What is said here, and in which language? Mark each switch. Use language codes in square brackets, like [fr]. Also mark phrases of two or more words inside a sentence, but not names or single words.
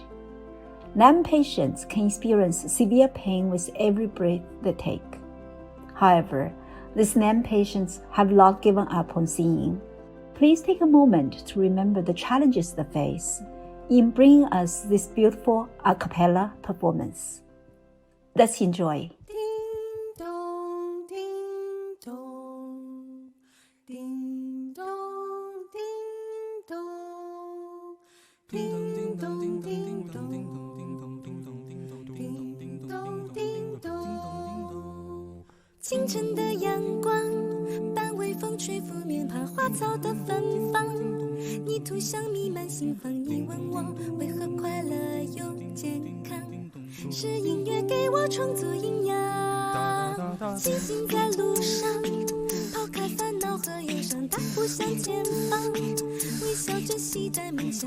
[en] LEM patients can experience severe pain with every breath they take. However, these LEM patients have not given up on singing. Please take a moment to remember the challenges they face in bringing us this beautiful a cappella performance. Let's enjoy. Ding dong, ding dong, ding dong, ding dong, ding dong, ding dong, ding dong, ding dong. [zh] 清晨的阳光，伴微风吹拂面庞，花草的芬芳，泥土香弥漫心房。你问我为何快乐又健康？是音乐给我充足营养，清醒在路上，抛开烦恼和忧伤，大步向前方，微笑着期待梦想。